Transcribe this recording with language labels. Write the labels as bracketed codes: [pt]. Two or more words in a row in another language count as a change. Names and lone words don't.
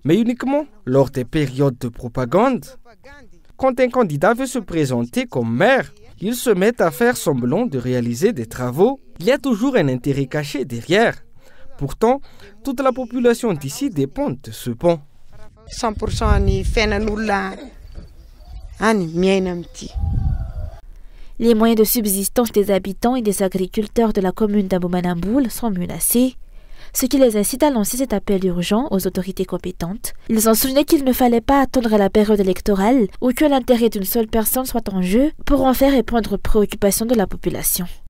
[fr] mais uniquement lors des périodes de propagande. Quand un candidat veut se présenter comme maire, il se met à faire semblant de réaliser des travaux. Il y a toujours un intérêt caché derrière. Pourtant, toute la population d'ici dépend de ce pont. [mg] 100% ny fiainan'olona any miaina amity. [fr] Les moyens de subsistance des habitants et des agriculteurs de la commune d'Ambomanamboul sont menacés, ce qui les incite à lancer cet appel urgent aux autorités compétentes. Ils ont souligné qu'il ne fallait pas attendre la période électorale ou que l'intérêt d'une seule personne soit en jeu pour en faire répondre aux préoccupations de la population.